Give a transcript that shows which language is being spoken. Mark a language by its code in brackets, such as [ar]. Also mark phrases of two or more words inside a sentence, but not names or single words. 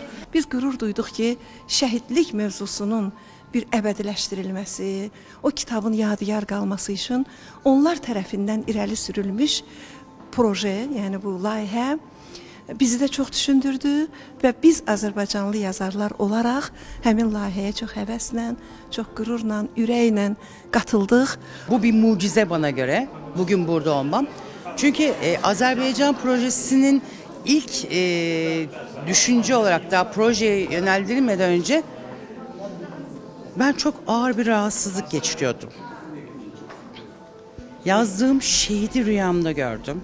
[az] Biz qürur duyduq ki, şəhidlik mövzusunun bir əbədiləşdirilməsi, o kitabın yadigar qalması üçün onlar tərəfindən irəli sürülmüş proje, yəni bu layihə bizi də çox düşündürdü və biz Azərbaycanlı yazarlar olaraq həmin layihəyə çox həvəslə, çox qürurla, ürəklə qatıldıq. [tr] Bu bir mucize bana göre, bugün burada olmam. Çünkü Azerbaycan projesinin ilk düşünce olarak da projeye yöneldirilmeden önce ben çok ağır bir rahatsızlık geçiriyordum. Yazdığım şehidi rüyamda gördüm.